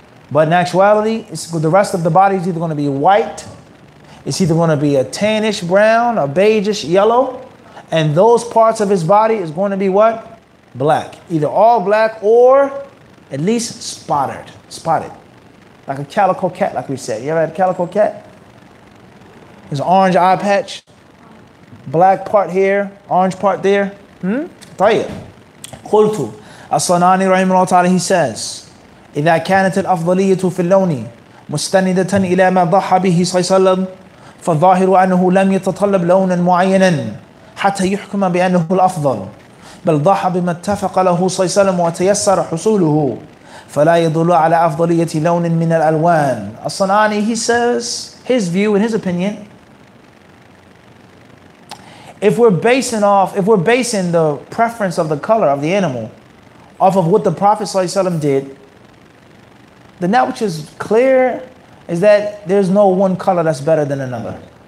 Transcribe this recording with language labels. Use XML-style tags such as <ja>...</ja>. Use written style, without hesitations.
<en>But in actuality, the rest of the body is either going to be white, it's either going to be a tannish brown, a beigeish yellow, and those parts of his body is going to be what? Black. Either all black or at least spotted. Like a calico cat, like we said. You ever had a calico cat? There's an orange eye patch, black part here, orange part there.</en> <ar>طيب. قلت الصنعاني رحمه الله تعالى,</ar> <en>he says,</en> <ar>إذا كانت الأفضلية في اللون مستندة إلى ما ضحى به صلى الله عليه وسلم فالظاهر أنه لم يتطلب لونا معينا حتى يحكم بأنه الأفضل، بل ضحى بما اتفق له صلى الله عليه وسلم وتيسر حصوله فلا يدل على أفضلية لون من الألوان.</ar> <en>As-Sanani, he says, his view and his opinion, if we're basing the preference of the color of the animal off of what the Prophet ﷺ did, then that which is clear is that there's no one color that's better than another.</en>